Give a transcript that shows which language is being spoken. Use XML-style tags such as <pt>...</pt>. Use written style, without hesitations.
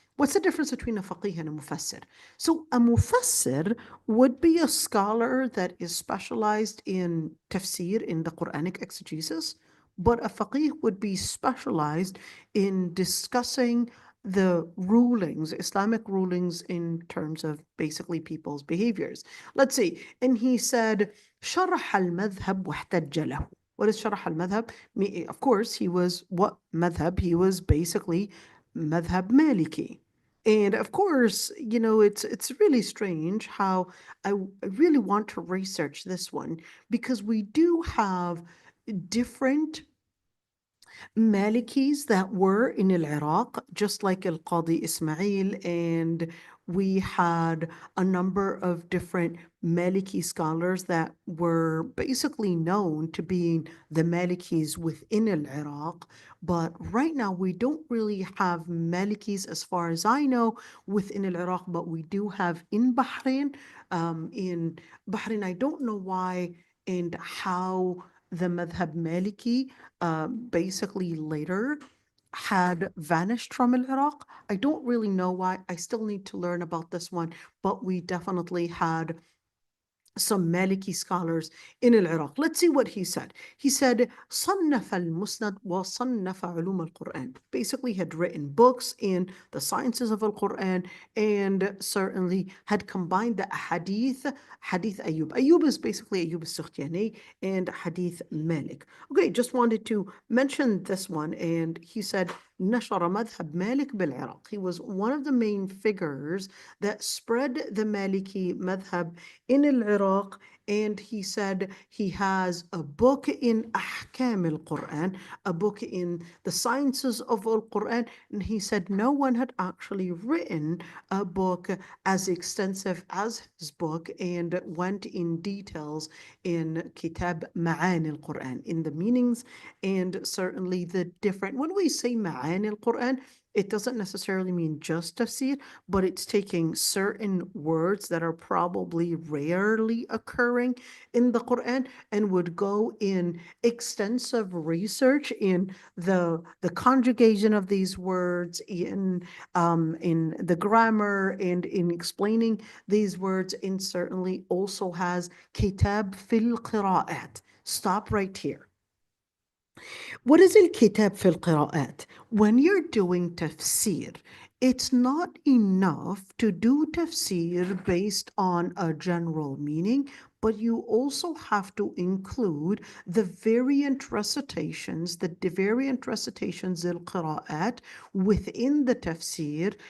<en>What's the difference between a faqih and a mufassir? So a mufassir would be a scholar that is specialized in tafsir, in the Quranic exegesis, but a faqih would be specialized in discussing the rulings, Islamic rulings in terms of basically people's behaviors. Let's see. And he said,</en> <ar>شرح المذهب واحتج له.</ar> <en>What is</en> <ar>شرح المذهب?</ar> <en>Of course, he was what madhab? He was basically madhab Maliki. And of course, you know, it's really strange how I really want to research this one because we do have different Malikis that were in Iraq, just like Al-Qadi Ismail, and we had a number of different Maliki scholars that were basically known to being the Malikis within Iraq. But right now, we don't really have Malikis, as far as I know, within Iraq, but we do have in Bahrain. In Bahrain, I don't know why and how the Madhab Maliki basically later had vanished from Iraq. I don't really know why. I still need to learn about this one, but we definitely had some Maliki scholars in Iraq. Let's see what he said. He said,</en> <ar>صنف المسند وصنف علوم القرآن.</ar> <en>Basically had written books in the sciences of Al-Quran and certainly had combined the hadith Ayub. Ayub is basically Ayub al-Sukhtiyani and hadith Malik. Okay, just wanted to mention this one. And he said,</en> <ar>نشر مذهب مالك بالعراق.</ar> <en>He was one of the main figures that spread the Maliki madhab in Iraq, and he said he has a book in Ahkam al-Quran, a book in the sciences of al-Quran, and he said no one had actually written a book as extensive as his book and went in details in Kitab Ma'an al-Quran, in the meanings and certainly the different, when we say Ma'an al-Quran, it doesn't necessarily mean just tafsir, but it's taking certain words that are probably rarely occurring in the Quran and would go in extensive research in the conjugation of these words, in the grammar, and in explaining these words, and certainly also has</en> <ar>kitab fil qira'at.</ar> <en>Stop right here. What is</en> <ar>الكتاب في القراءات?</ar> <en>When you're doing tafsir, it's not enough to do tafsir based on a general meaning, but you also have to include the variant recitations, al-qira'at within the tafsir.</en>